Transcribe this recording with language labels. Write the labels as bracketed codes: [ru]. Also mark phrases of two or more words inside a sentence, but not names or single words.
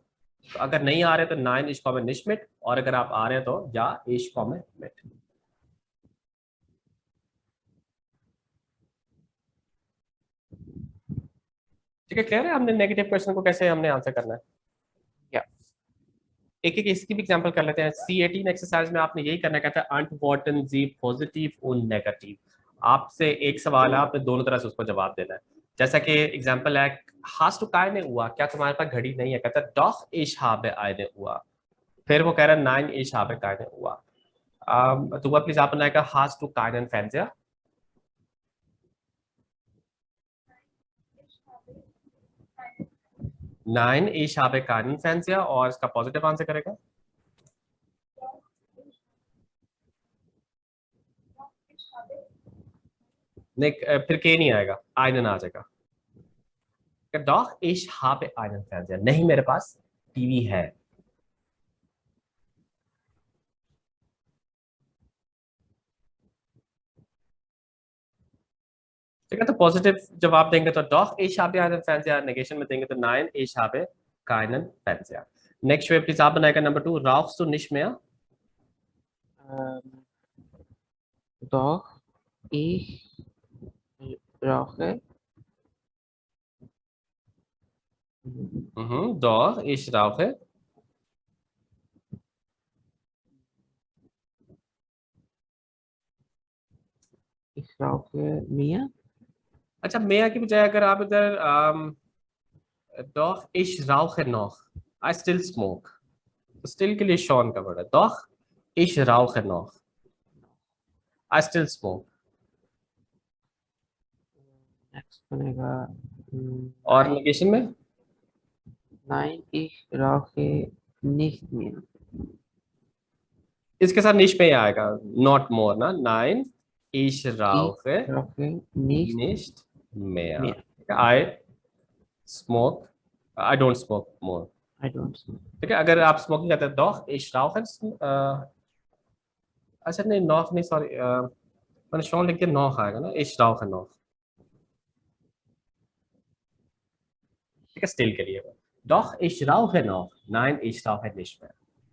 [hi] तो अगर नहीं आ रहे तो 9 [de] ich komme nicht mit, [hi] और अगर आप आ रहे हैं तो [de] ja ich komme mit. [hi] ठीक है, क्लियर है? हमने नेगेटिव क्वेश्चन को कैसे हमने आंसर करना है, या एक एक इसकी भी एग्जांपल कर लेते हैं। C18 एक्सरसाइज में आपने यही करना, कहता है [de] antworten Sie positiv und negativ। [hi] आपसे एक सवाल है, आपने दोनों तरह से उसको जवाब देना है। जैसा कि एग्जांपल है, [de] hast du keine Uhr, [hi] क्या तुम्हारे पास घड़ी नहीं है? कहता है [de] doch ich habe eine Uhr। [hi] फिर वो कह रहा है [de] nein ich habe keine Uhr। [hi] तो वो प्लीज आप बनाएगा [de] hast du keinen Fernseher। nein ich habe keinen Fernseher, [hi] और इसका पॉजिटिव आंसर करेगा नहीं, फिर के नहीं आएगा, einen आ जाएगा। [de] doch ich habe einen Fernseher, [hi] नहीं मेरे पास टीवी है। ठीक है, तो पॉजिटिव जवाब देंगे तो [de] doch ich habe einen Fernseher, [hi] नेगेशन में देंगे तो [de] nein ich habe keinen Fernseher। [hi] नेक्स्ट वे प्लीज आप बनाएगा नंबर 2, [de] rauchst du nicht mehr। doch ich rauche doch ich rauche। ich rauche mehr [hi] अच्छा, mehr की बजाय अगर आप इधर [de] doch ich rauche noch, [en] I still smoke, [hi] तो still के लिए शॉन का वर्ड है, [de] doch ich rauche noch, [en] I still smoke। [hi] next बनेगा और नेगेशन में [de] nein ich rauche nicht mehr इसके साथ निश में आएगा, [en] not more [de] ना, nein ich ich rauche rauche nicht nicht mehr, mehr [en] I smoke, I don't smoke more। I don't smoke. [hi] ठीक है, अगर आप स्मोकिंग करते हैं [de] doch ich rauche [hi] अच्छा नहीं noch नहीं सॉरी मैंने schon लिख दिया noch आएगा ना [de] ich rauche noch [hi] ठीक है स्टिल के लिए [de] doch ich rauche noch nein ich rauche nicht mehr